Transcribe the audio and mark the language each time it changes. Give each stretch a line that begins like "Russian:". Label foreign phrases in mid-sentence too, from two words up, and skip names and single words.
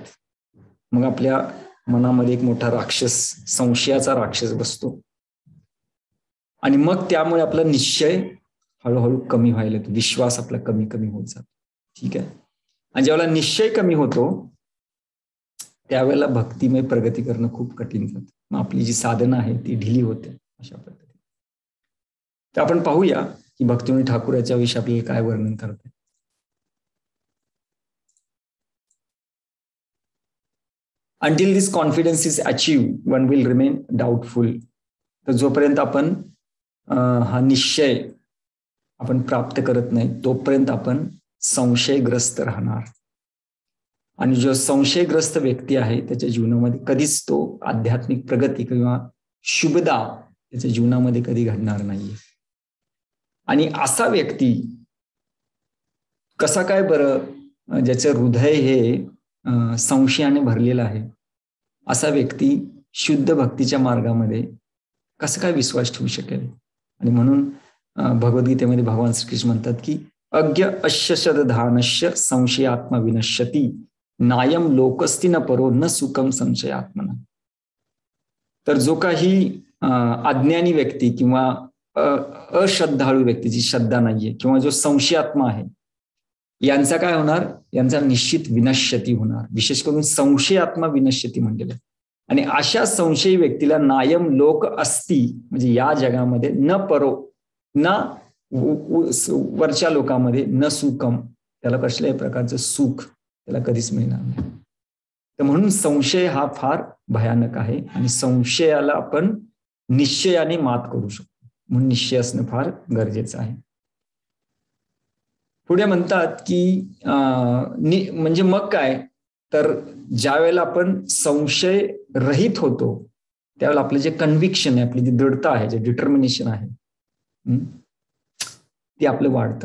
Marathi: मग आपल्या मनामध्ये एक मोठा राक्षस, संशयाचा राक्षस बसतो आणि मग त्यामुळे आपला निश्चय हळूहळू कमी व्हायला येतो, विश्वास आपला कमी कमी होत जातो. ठीक आहे. आणि ज्यावेळेला निश्चय कमी होतो त्यावेळेला भक्तिमय प्रगती करणं खूप कठीण जातं. मग आपली जी साधना आहे ती ढिली होते अशा पद्धतीने. तर आपण पाहूया की भक्तिमय ठाकूर याच्या विषयी आपल्याला काय वर्णन करतात.
English: Until this confidence is achieved, one will remain doubtful.
Marathi: तर जोपर्यंत आपण हा निश्चय आपण प्राप्त करत नाही तोपर्यंत आपण संशयग्रस्त राहणार. आणि जो संशयग्रस्त व्यक्ती आहे त्याच्या जीवनामध्ये कधीच तो आध्यात्मिक प्रगती किंवा शुभदा त्याच्या जीवनामध्ये कधी घडणार नाही. आणि असा व्यक्ती कसा काय बरं, ज्याचं हृदय हे संशयाने भरलेला आहे, असा व्यक्ती शुद्ध भक्तीच्या मार्गामध्ये कसं काय विश्वास ठेवू शकेल. आणि म्हणून भगवद्गीतेमध्ये भगवान श्रीकृष्ण म्हणतात की
Sanskrit: अज्ञ अश्य शतधानश्य संशयात्मा विनश्यती नायम लोकस्ति न परो न सुखम संशयात्मना.
Marathi: तर जो काही अज्ञानी व्यक्ती किंवा अश्रद्धाळू व्यक्ती, जी श्रद्धा नाहीये किंवा जो संशयात्मा आहे, यांचा काय होणार, यांचा निश्चित विनश्यती होणार. विशेष करून
Sanskrit: संशयात्मा विनश्यती
Marathi: म्हणलेलं. आणि अशा संशयी व्यक्तीला
Sanskrit: नायम लोक असती,
Marathi: म्हणजे या जगामध्ये
Sanskrit: न परो,
Marathi: न वरच्या लोकांमध्ये,
Sanskrit: न सुखम,
Marathi: त्याला कसल्याही प्रकारचं सुख त्याला कधीच मिळणार नाही. तर म्हणून संशय हा फार भयानक आहे आणि संशयाला आपण निश्चयाने मात करू शकतो. म्हणून निश्चय असणं फार गरजेचं आहे. पुढे म्हणतात की म्हणजे मग काय, तर ज्या वेळेला आपण संशय रहित होतो त्यावेळेला आपलं जे कन्व्हिक्शन आहे, आपली जी दृढता आहे, जे डिटर्मिनेशन आहे, ते आपलं वाढतं.